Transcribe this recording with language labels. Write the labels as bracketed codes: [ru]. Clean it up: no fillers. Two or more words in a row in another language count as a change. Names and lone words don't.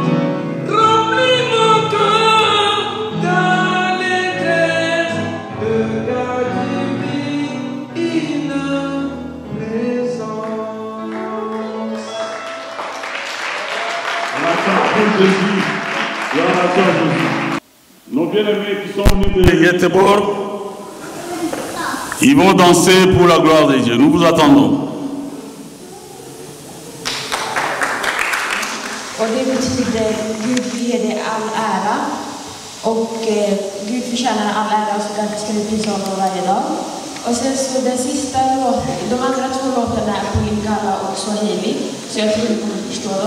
[fr] Remplis mon cœur d'allégresse de ta divine présence. Jésus, nos bien-aimés qui sont venus de Yetebor, ils vont danser pour la gloire de Dieu. Nous vous attendons. [sv] Och det betyder Gud ger dig all ära och Gud förtjänar all ära, så därför ska vi prisa honom varje dag. Och sen så den sista låten, de andra två låtarna är på lingala och swahili, så jag tror ni kommer förstå dem.